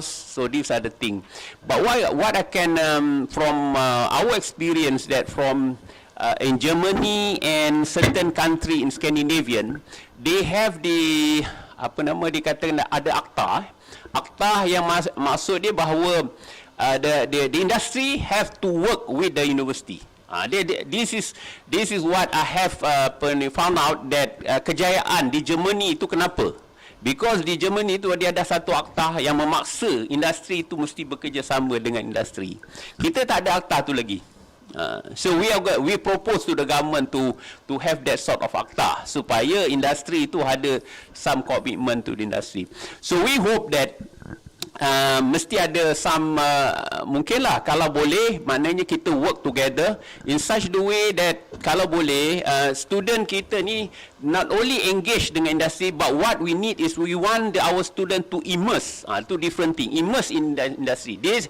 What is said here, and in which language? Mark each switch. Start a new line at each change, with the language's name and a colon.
English: So these are the things. But what I can from our experience, that from in Germany and certain country in Scandinavian, they have the
Malay: dikatakan ada akta yang maksud dia bahawa
English: the industry have to work with the university. This is what I have found out, that
Malay: kejayaan di Germany itu kenapa?
English: Because
Malay: di Germany itu dia ada satu akta yang memaksa industri itu mesti bekerjasama dengan industri. Kita tak ada akta tu lagi.
English: So we propose to the government to have that sort of akta
Malay: supaya industri itu ada
English: some commitment to the industry. So we hope that
Malay: mesti ada
English: some
Malay: mungkinlah kalau boleh, maknanya kita
English: work together in such the way that
Malay: kalau boleh
English: student
Malay: kita ni
English: not only engage
Malay: dengan industri,
English: but what we need is we want our student to immerse, two different thing, immerse in the industry.